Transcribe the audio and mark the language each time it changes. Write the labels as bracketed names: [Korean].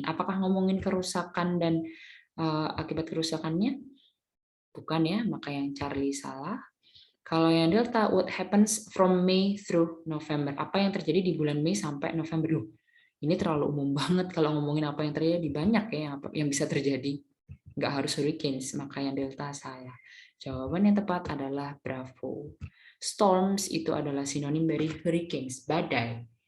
[Indonesian] Apakah ngomongin kerusakan dan akibat kerusakannya? Bukan ya, maka yang Charlie salah. Kalau yang Delta, [English] what happens from May through November? [Indonesian] Apa yang terjadi di bulan Mei sampai November? Loh, ini terlalu umum banget kalau ngomongin apa yang terjadi. Banyak ya yang bisa terjadi. Nggak harus hurricanes, maka yang Delta salah. Jawaban yang tepat adalah Bravo. Storms itu adalah sinonim dari hurricanes, badai.